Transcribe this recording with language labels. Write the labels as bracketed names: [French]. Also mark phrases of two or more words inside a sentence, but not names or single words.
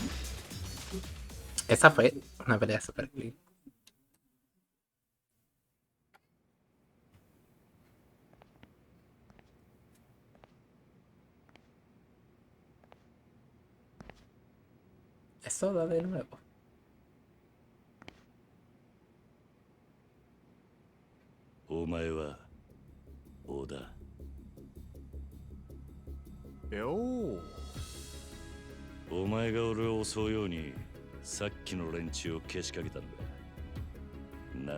[Spanish] Esa fue una pelea super clean. Eso da de nuevo. [Japanese] お前は Oda. よう。お前が俺を襲うようにさっきの連中をけしかけたのか。